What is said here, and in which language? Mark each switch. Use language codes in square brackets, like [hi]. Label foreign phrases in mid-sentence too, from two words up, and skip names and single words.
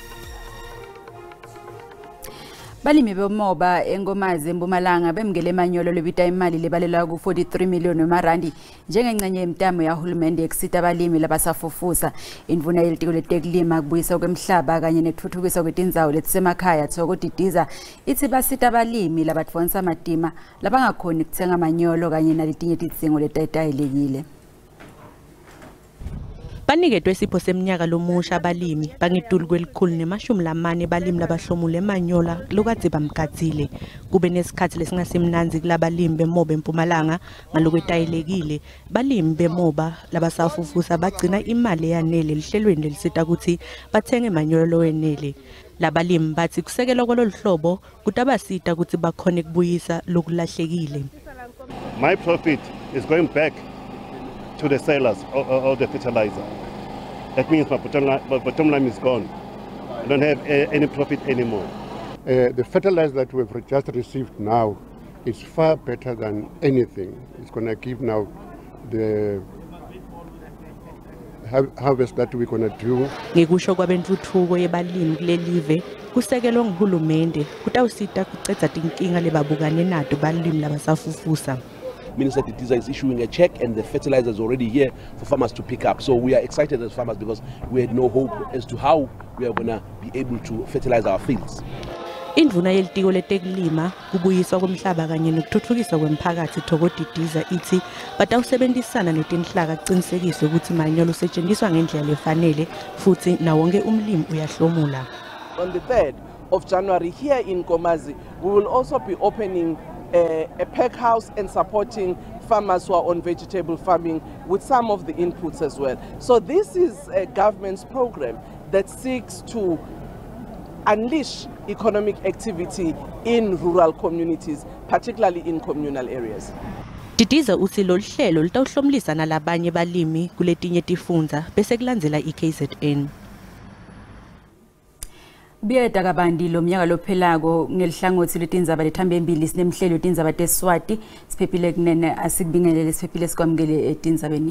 [ss] Balimi bemhoba enkomazi eMpumalanga bemukele manyolo lobita imali lebalelwa ku-43 million emarandi njengengcenye yemtamo yahulumende ekusita abalimi labasafufusa. Indvuna yelitiko letekulima kubuyisa kwemhlaba kanye nekutfutfukiswa kwetindzawo letisemakhaya Tsokodidiza ithi basita abalimi labatfonsa amatima labangakhoni kutsenga manyolo kanye naletinye tidzingo letayelekile. Baniketwe isipho seminyaka lomusha abalimi bangiduli kwelikhulu ne-40 balimi labahlomule emanyola lokadze bamgadzile kube nesikhathi lesingasimnanzi kulabalimi bemhoba eMpumalanga ngalokwetayelekile. Balimi bemhoba labasafufusa bagcina imali eyanele lihlelweni lelisita ukuthi bathenge manyolo lowenele. Labalimi bathi kusekelwa kwalolu hlobo kutabasita ukuthi bakhone kubuyisa lokulahlekile. [en] My profit is going back to the sellers of the fertilizer. That means my bottom line is gone. I don't have any profit anymore. The fertilizer that we've just received now is far better than anything. It's going to give now the harvest that we're going to do. [ss] Ngekusho kwabentuthuko yebalimi kulelive kusekelwa nguhulumende kutawusita kucedza tinkinga lebabukane nato balimi labasafufusa. [en] Minister Tindzaba is issuing a check and the fertilizer is already here for farmers to pick up. So we are excited as farmers because we had no hope as to how we are going to be able to fertilize our fields. [ss] Indvuna yelitiko letekulima kubuyiswa kwemhlaba kanye nokuthuthukiswa kwemphakathi Tsokodidiza ithi batawusebenzisana netinhlaka kuqinisekiswe ukuthi manyolo usetshenziswa ngendlela lefanele futhi nawonke umlimi uyahlomula. [en] On the 3rd of January here in Komazi, we will also be opening a pack house and supporting farmers who are on vegetable farming with some of the inputs as well. So this is a government's program that seeks to unleash economic activity in rural communities, particularly in communal areas. [ss] Didiza uthi lolu hlelo litawuhlomulisa nalabanye balimi kuletinye tifundza bese kulandzela iKZN. Biyeda kabandi lo mnyaka lophelako ngelihlangothi letindzaba lethambe embili sinemhlelo tindzaba teswati siphephile kunene asikubingelele siphephile sikwamukele etindzabeni.